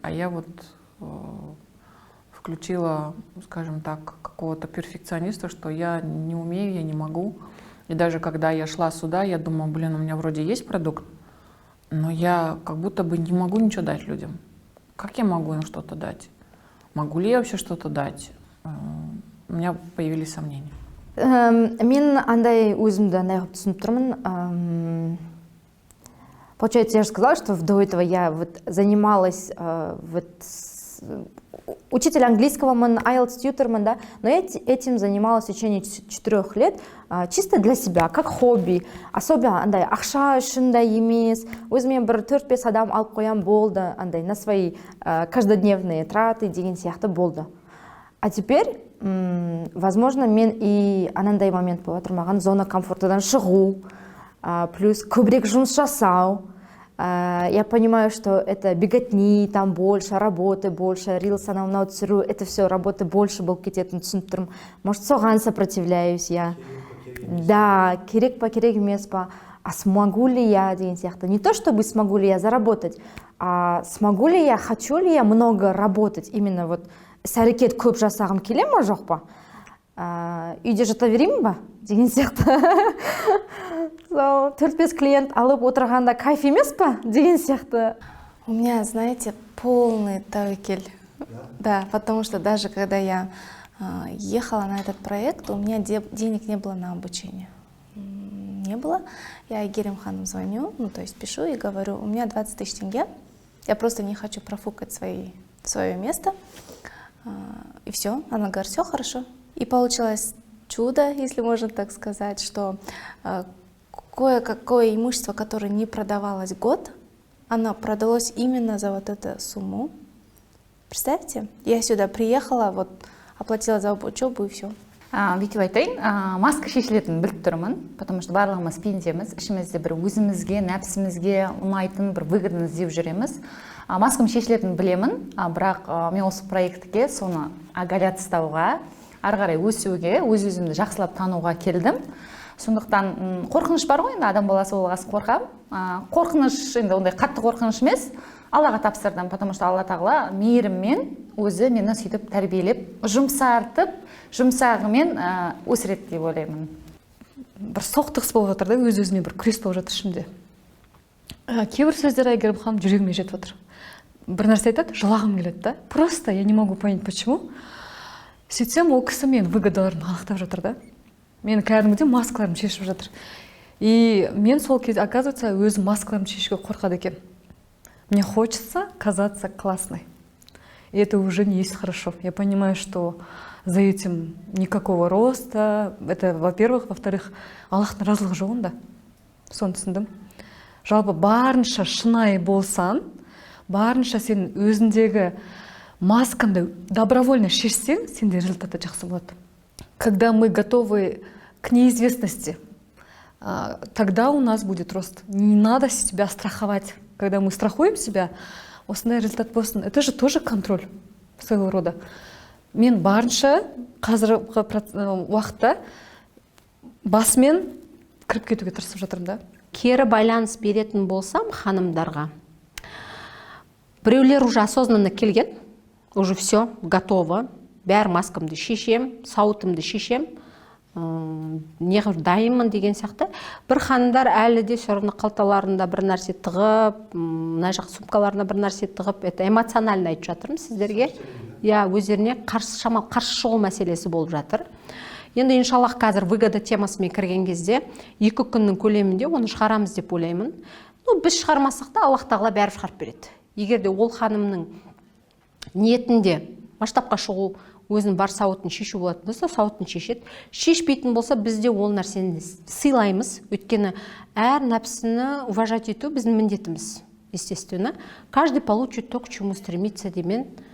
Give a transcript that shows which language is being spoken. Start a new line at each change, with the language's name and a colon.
Russian: А я вот включила, скажем так, какого-то перфекциониста, что я не умею, я не могу. И даже когда я шла сюда, я думала, блин, у меня вроде есть продукт, но я как будто бы не могу ничего дать людям. Как я могу им что-то дать? Могу ли я вообще что-то дать? У меня появились сомнения.
Kazakh: Мен андай өзімді андай қылып түсініп тұрмын.
Russian: Получается, я же сказала, что до этого я вот занималась учитель английского, IELTS тьютерман, да, но я этим занималась в течение 4 лет, чисто для себя, как хобби.
Kazakh: Особенно андай ақша үшін да емес, өзіме бір 4-5 адам алып қоям болды, андай
Russian: на свои каждодневные траты
Kazakh: деген сияқты болды.
Russian: А теперь, возможно,
Kazakh: мен и анандай момент болып жатыр, маған зона комфортадан шығу, плюс көбірек жұмыс жасау.
Russian: Я понимаю, что это беготни, там больше работы, больше рилс анау түсіру, это все работы больше
Kazakh: болып кететінін түсініп тұрмын.
Russian: Может,
Kazakh: соған
Russian: сопротивляюсь я.
Kazakh: Да, керек па, керек емес па.
Russian: А смогу ли я
Kazakh: деген сияқты.
Russian: Не то, чтобы смогу ли я заработать, а смогу ли я, хочу ли я много работать.
Kazakh: Именно вот іс-әрекет көп жасағым келе ма, жоқ па? Үйде жата береймін ба деген сияқты. 4-5 клиент алып отырғанда кайф емес па деген сияқты.
Russian: У меня, знаете, полный тавекель. Да, потому что даже когда я ехала на этот проект, у меня денег не было на обучение. Не было. Я Айгерим Ханом звоню, ну то есть пишу и говорю, у меня 20 000 тенге, я просто не хочу профукать свое место. И все. Она говорит, все хорошо. И получилось чудо, если можно так сказать, что кое-какое имущество, которое не продавалось год, оно продалось именно за вот эту сумму. Представьте, я сюда приехала, вот оплатила за учебу и все.
Kazakh: Бүйтіп айтайын, маска шешілетінін біліп тұрмын,
Russian: потому что
Kazakh: барлығымыз пендеміз, ішімізде бір өзімізге, нәпсімізге ұнайтын бір выгодны іздеп жүреміз. Маскам шешілетінін білемін, бірақ мен осы проектке соны оголять тастауға, ары қарай өсуге, өз-өзімді жақсылап тануға келдім. Сондықтан қорқыныш бар ғой, енді адам баласы болғасын қорқам. Қорқыныш, енді ондай қатты қорқыныш емес, Аллаға тапсырдым,
Russian: потому что
Kazakh: Алла тағала мейіріммен өзі мені сөйтіп тәрбиелеп, жұмсартып, жұмсағымен өсіреді деп ойлаймын. Бір соқтығыс болып жатыр да, өз-өзіме бір күрес болып жатыр ішімде. Кейбір сөздер Айгерім ханым жүрегіме жетіп отыр. Бір нәрсе айтады, жылағым келеді да.
Russian: Просто я не могу понять, почему.
Kazakh: Сөйтсем, ол кісі мен выгодаларын анықтап жатыр да. Мен кәдімгідей маскаларымды шешіп жатыр. И мен сол кезде, оказывается, өзім маскаларымды шешуге қорқады екен.
Russian: Мне хочется казаться классной. И это уже не есть хорошо. Я понимаю, что за этим никакого роста. Это, во-первых. Во-вторых,
Kazakh: Аллахтың разылығы жоғында. Соны түсіндім. Жалпы барынша шынайы болсан, барынша сен өзіндегі маскаңды добровольно шешсең, сенде результаты жақсы болады.
Russian: Когда мы готовы к неизвестности, тогда у нас будет рост. Не надо себя страховать. Когда мы страхуем себя,
Kazakh: осындай результат болсын.
Russian: Это же тоже контроль своего рода.
Kazakh: Мен барынша қазіргі уақытта басымен кіріп кетуге тырысып жатырмын да. Кері байланыс беретін болсам ханымдарға. Біреулер уже осознанно келген,
Russian: уже все, готово.
Kazakh: Бәр маскамды шешем, сауытымды шешем, неғып дайынмын деген сияқты. Бір ханымдар әлі де
Russian: все равно
Kazakh: қалталарында бір нәрсе тығып, мына жақ сумкаларына бір нәрсе тығып,
Russian: это эмоционально
Kazakh: айтып жатырмын сіздерге. Я өздеріне шамал қарсы шығу мәселесі болып жатыр. Енді иншаллах қазір выгода темасымен кірген кезде 2 күннің көлемінде оны шығарамыз деп ойлаймын. Біз шығармасақ та Аллах тағала бәрі шығарып береді. Егер де ол ханымның ниетінде масштабқа шығу, өзінің бар сауытын шешу болатын болса, сауытын шешеді. Шешпейтін болса, бізде ол нәрсені сыйлаймыз. Өйткені әр нәпсіні уважать ету біздің міндетіміз, естественно.
Russian: Каждый получит то, к чему стремится демен.